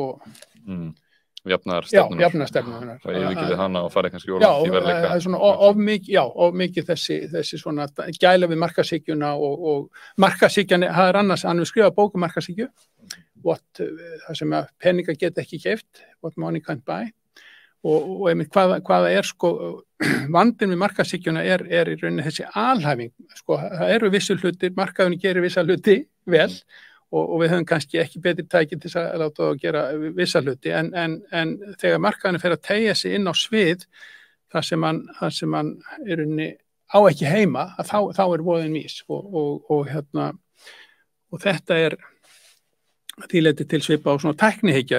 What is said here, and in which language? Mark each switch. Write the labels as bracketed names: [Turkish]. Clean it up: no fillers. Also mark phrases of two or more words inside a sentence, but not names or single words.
[Icelandic] jafnaðarstefnunar og yfirgefið hana og farið kannski úr í verðleika. Já, það er svona of mikið þessi svona gæla við markaðshyggjuna og markaðshyggjan, það er annars, hann hefur skrifað bók um markaðshyggju það sem að peninga geta ekki keypt, [English] what money can't buy [Icelandic] og einmitt hvaða sko vandinn við markaðshyggjuna er í rauninni þessi alhæfing, sko, það eru vissir hlutir, markaðurinn gerir vissa hluti vel og við höfum kannski ekki betri tæki til að láta að gera vissa hluti, en þegar markaðurinn fer að teygja sig inn á svið þar sem hann í rauninni á ekki heima, að þá voðinn mís og þetta því leyti til svipa á svona tæknihyggja.